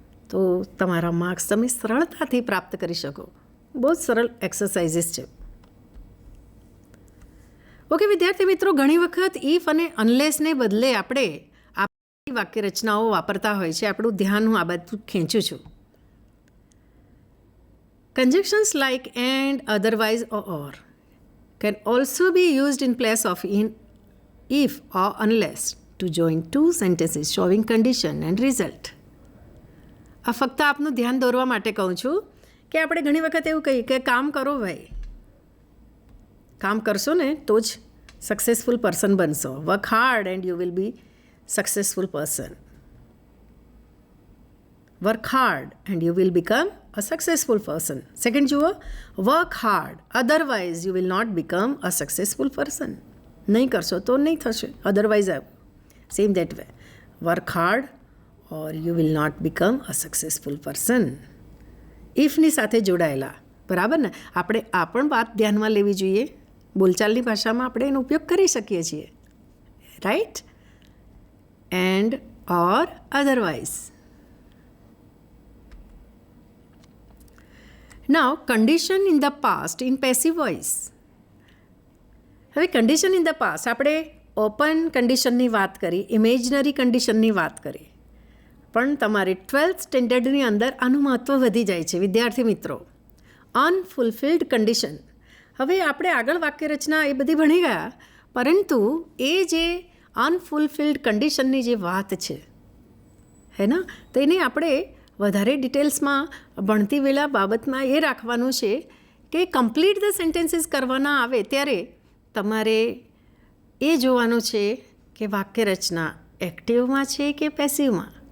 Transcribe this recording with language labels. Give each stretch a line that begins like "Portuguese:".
Gujarati: તો તમારા માર્ક્સ તમે સરળતાથી પ્રાપ્ત કરી શકો. બહુ જ સરળ એક્સરસાઇઝીસ છે. ઓકે વિદ્યાર્થી મિત્રો, ઘણી વખત ઇફ અને અનલેસને બદલે આપણે આપણી વાક્યરચનાઓ વાપરતા હોય છે. આપણું ધ્યાન હું આ બધું ખેંચું છું.
English: Conjunctions like and, otherwise or can also be used in place of in, if or unless to join two sentences showing condition and result.
Gujarati: આ ફક્ત આપનું ધ્યાન દોરવા માટે કહું છું કે આપણે ઘણી વખત એવું કહીએ કે કામ કરો ભાઈ. કામ કરશો ને તો જ સક્સેસફુલ પર્સન બનશો.
English: Work hard and you will be successful person. Work hard and you will become a successful person. Second જુઓ, work hard otherwise you will not become a successful person.
Gujarati: નહીં કરશો તો નહીં થશે.
English: otherwise same that way. work hard or you will not become a successful person.
Gujarati: ifની સાથે જોડાયેલા, બરાબર ને. આપણે આ પણ વાત ધ્યાનમાં લેવી જોઈએ. બોલચાલની ભાષામાં આપણે એનો ઉપયોગ કરી શકીએ છીએ, right.
English: And or otherwise. Now, condition in the past in passive voice.
Gujarati: હવે condition in the past આપણે ઓપન કન્ડિશનની વાત કરી, ઇમેજનરી કન્ડિશનની વાત કરી, પણ તમારે 12th સ્ટેન્ડર્ડની અંદર આનું મહત્ત્વ વધી જાય છે વિદ્યાર્થી મિત્રો. અનફુલફિલ્ડ કન્ડિશન. હવે આપણે આગળ વાક્યરચના એ બધી ભણી ગયા, પરંતુ એ જે અનફુલફિલ્ડ કન્ડિશનની જે વાત છે હે ને, તેને આપણે વધારે ડિટેલ્સમાં ભણતી વેળા બાબતમાં એ રાખવાનું છે કે
English: complete the sentences
Gujarati: કરવાના આવે ત્યારે તમારે એ જોવાનું છે કે વાક્યરચના એક્ટિવમાં છે કે પેસિવમાં.